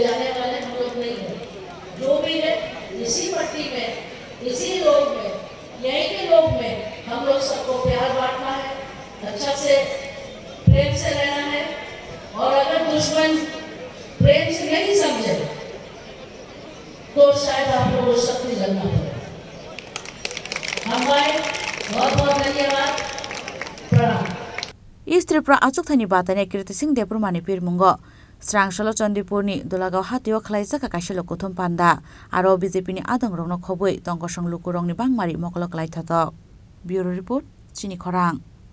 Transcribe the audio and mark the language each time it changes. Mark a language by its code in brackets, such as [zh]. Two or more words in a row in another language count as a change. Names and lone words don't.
[hi] जाने वाले हम लोग नहीं है जो भी है इसी पट्टी में इसी लोग में यहीं के लोग में हम लोग सबको प्यार बांटना है अच्छा से प्रेम से रहना है और अगर दुश्मन प्रेम से नहीं समझे तो शायद आप लोगों को शक्ति लगना पड़े हमारे बहुत बहुत धन्यवाद प्रणाम [trp] East Tripura achuk thani batane Kirti Singh Deborma ni pirmungo Srangshalo Chandipur ni Dolagao hatio khlaijaka kaisalo kuthum panda aro BJP ni adang rongno khoboi tongkosong lukurong ni bangmari mokolok lai thatok [en] Bureau Report [trp] Chini Khorang